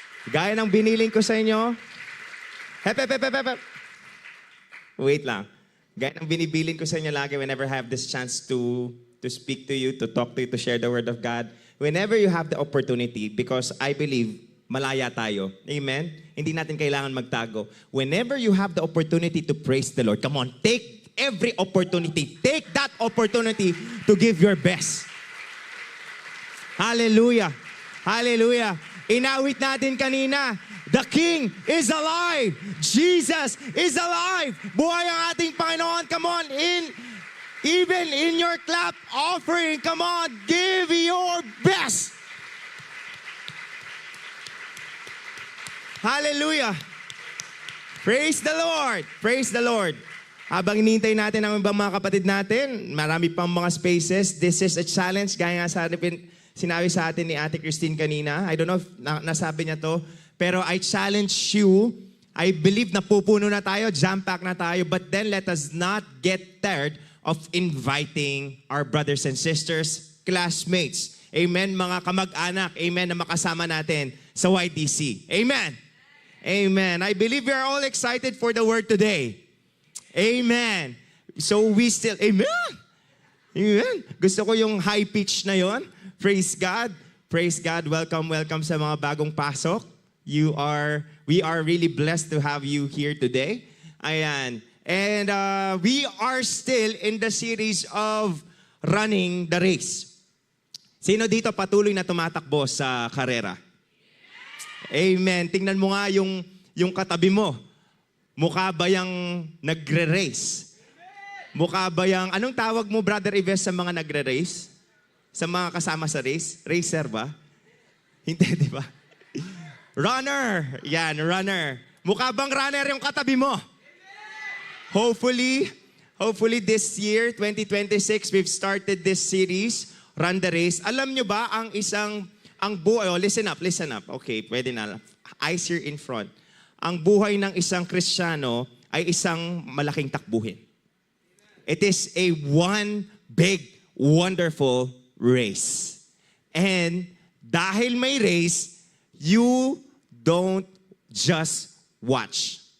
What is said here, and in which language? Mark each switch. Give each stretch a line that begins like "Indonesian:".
Filipino: Gaya ng biniling ko sa inyo. Hep, hep, hep, hep, hep. Wait lang. Gaya ng binibilin ko sa inyo lagi
English: whenever I have this chance to speak to you, to talk to you, to share the Word of God. Whenever you have the opportunity, because I believe
Filipino: malaya tayo.
English: Amen?
Filipino: Hindi natin kailangan magtago.
English: Whenever you have the opportunity to praise the Lord, come on, take every opportunity. Take that opportunity to give your best. Hallelujah. Hallelujah.
Filipino: Inawit natin kanina,
English: the King is alive. Jesus is alive.
Filipino: Buhay ang ating Panginoon.
English: Come on, even in your clap offering, come on, give your best. Hallelujah. Praise the Lord. Praise the Lord.
Filipino: Habang inintay natin ang ibang mga kapatid natin, marami pang mga spaces.
English: This is a challenge.
Filipino: Gaya nga sinabi sa atin ni Ate Christine kanina.
English: I don't know if
Filipino: nasabi niya to. Pero
English: I challenge you. I believe
Filipino: na pupuno na tayo,
English: jam-pack na tayo. But then let us not get tired of inviting our brothers and sisters, classmates.
Filipino: Amen, mga kamag-anak. Amen, na makasama natin sa YDC. Amen. Amen.
English: I believe we are all excited for the word today. Amen. So we still, amen. Amen.
Filipino: Gusto ko yung high pitch na yon.
English: Praise God. Praise God.
Filipino: Welcome, welcome sa mga bagong pasok.
English: We are really blessed to have you here today. Ayan. And we are still in the series of running the race.
Filipino: Sino dito patuloy na tumatakbo sa karera? Amen. Tingnan mo nga yung katabi mo. Mukha ba yung nagre-race? Mukha ba yung, anong tawag mo, Brother Ives, sa mga nagre-race? Sa mga kasama sa race? Racer ba? Hindi, di ba? Runner. Yan, runner. Mukha bang runner yung katabi mo?
English: Hopefully this year, 2026, we've started this series, Run the Race.
Filipino: Alam nyo ba,
English: listen up. Okay,
Filipino: pwede na.
English: Eyes here in front.
Filipino: Ang buhay ng isang Kristiyano ay isang malaking takbuhin.
English: It is a one big, wonderful race. And
Filipino: dahil may
English: race, you don't just watch.